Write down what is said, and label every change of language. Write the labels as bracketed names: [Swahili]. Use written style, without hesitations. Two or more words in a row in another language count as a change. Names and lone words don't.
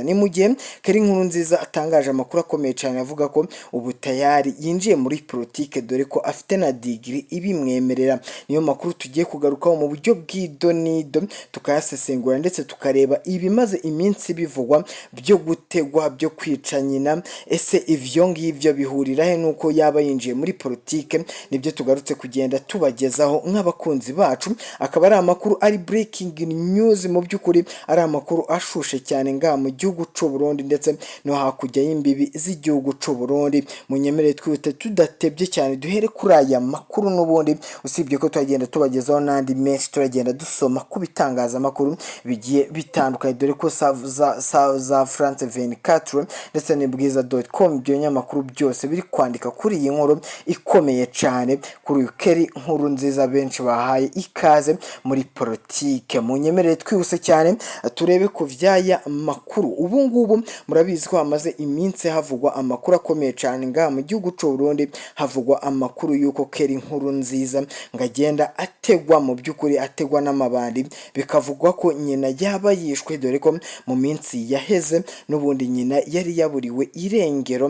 [Kinyarwanda] Ni mu gihe Nkurunziza atangaje amakuru akomeye cyane avuga ko ubu tayari yinjiye muri politike, dore ko afite na degree ibimwemerera. Niyo makuru tugiye kugarukaho mu buryo bw'idonido tukayasesengura ndetse tukareba ibimaze iminsi bivugwa byo gutegwa byo kwica nyina. [Rundi] Ese ivyo ngivyo bihurira he nuko yaba yinjiye muri politike? [Kinyarwanda] Nibyo tugarutse kugenda tubagezaho nk'abakunzi bacu. Akaba ari amakuru ari [English] breaking news [Kinyarwanda] mu by'ukuri, ari amakuru ashushe cyane ngaha mu gihugu cy'u Burundi ndetse no hakujya y'imbibi z'igihugu cy'u Burundi. Munyemerere twite tudatebye cyane duhere kuri aya makuru, n'ubundi usibye ko twagenda tubagezaho n'andi menshi turagenda dusoma ku bitangaza amakuru bigiye bitandukanye, dore ko za France 24 ndetse n'ibwiza.com ibyo nyamakuru byose biri kwandika kuri iyi nkuru ikomeye cyane kuri Nkurunziza benshi bahaye ikaze muri politike. [Rundi] Munyemerere twihuse cyane turebe ku vyaya makuru. [Kinyarwanda] Ubu ngubu murabizi ko hamaze iminsi havugwa amakuru akomeye cyane ngaha mu gihugu cy'u Burundi, havugwa amakuru yuko Nkurunziza ngagenda ategwa, mu by'ukuri ategwa n'amabandi, bikavugwa ko nyina yaba yishwe, dore ko mu minsi yaheze n'ubundi nyina yari yaburiwe irengero.